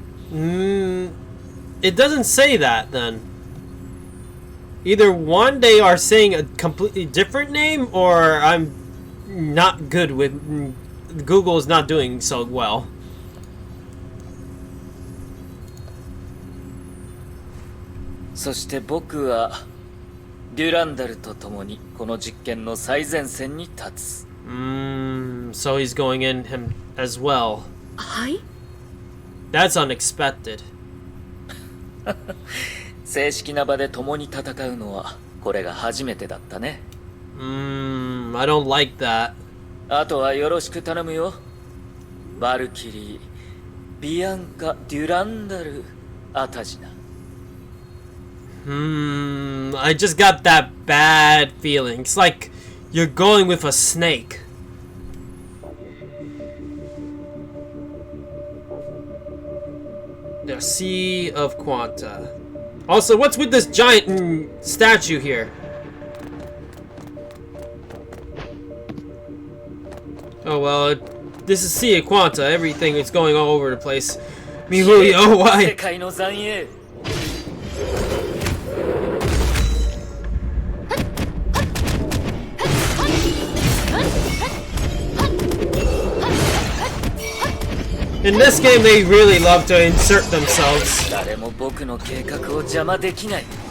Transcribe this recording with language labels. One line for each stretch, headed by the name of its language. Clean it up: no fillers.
English: It doesn't say that then. Either one, they are saying a completely different name, or I'm not good with... Google is not doing so well.
Japanese: そして僕はデュランダルと共にこの実験の最前線に立つ。
English: So he's going in him as well.
Japanese: はい。
English: That's unexpected.
Japanese: 正式な場で共に戦うのはこれが初めてだったね。
English: I don't like that.
Japanese: あとはよろしく頼むよ。バルキリー、ビアンカ・デュランダル・アタジナ。
English: I just got that bad feeling. It's like you're going with a snake. The Sea of Quanta. Also, what's with this giant statue here? Oh well, this is Sea of Quanta. Everything is going all over the place. Mihuri, oh why?
Japanese: 世界の残影。
English: In this game, they really love to insert themselves.
Japanese: 誰も僕の計画を邪魔できない。